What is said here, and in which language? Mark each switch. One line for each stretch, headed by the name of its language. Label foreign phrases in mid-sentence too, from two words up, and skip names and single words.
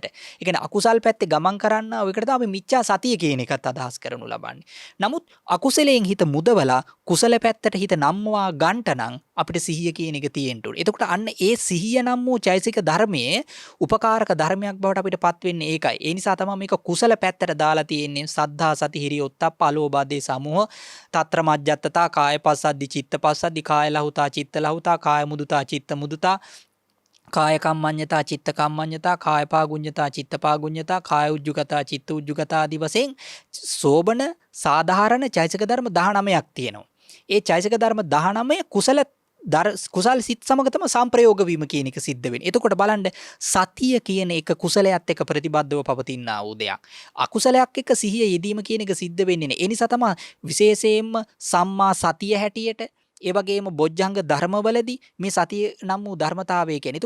Sinhala: ඒ කියන්නේ අකුසල් පැත්තේ ගමන් කරන්න ඔයකට තමයි මිච්ඡා සතිය කියන එකත් අදහස් කරනු ලබන්නේ. නමුත් අකුසලයෙන් හිත මුදවලා කුසල පැත්තට හිත නම්වා ගන්නට නම් අපිට සිහිය කියන එක තියෙන්න ඕනේ. එතකොට අන්න ඒ සිහිය නම් වූ චෛසික ධර්මයේ උපකාරක ධර්මයක් බවට අපිට පත් වෙන්නේ ඒකයි. ඒ නිසා තමයි මේක කුසල පැත්තට දාලා තියෙන්නේ.
Pali: සද්ධා සති හිරිය උත්තප්ප අලෝභාදී සමෝහ తත්‍ර මජ්ජත්තතා කාය පස්සද්දි චිත්ත පස්සද්දි කාය ලහුතා චිත්ත ලහුතා කාය මුදුතා චිත්ත මුදුතා කාය කම්මඤ්ඤතා චිත්ත කම්මඤ්ඤතා කාය පාගුඤ්ඤතා චිත්ත පාගුඤ්ඤතා කාය උජ්ජුගතා චිත්ත උජ්ජුගතා
Sinhala: ආදී වශයෙන් සෝබන සාධාරණ චෛතසික ධර්ම 19ක් තියෙනවා. ඒ චෛතසික ධර්ම 19 කුසල කුසල් සිත් සමග තමයි සම්ප්‍රයෝග වීම කියන එක සිද්ධ වෙන්නේ. එතකොට බලන්න සතිය කියන එක කුසලයක් එක්ක ප්‍රතිබද්ධව පවතිනා වූ දෙයක්. අකුසලයක් එක්ක සිහිය යෙදීම කියන එක සිද්ධ වෙන්නේ නැහැ. ඒ නිසා තමයි විශේෂයෙන්ම සම්මා සතිය හැටියට ඒ වගේම බොජ්ජංග ධර්මවලදී මේ සතිය නම් වූ ධර්මතාවය කියන්නේ.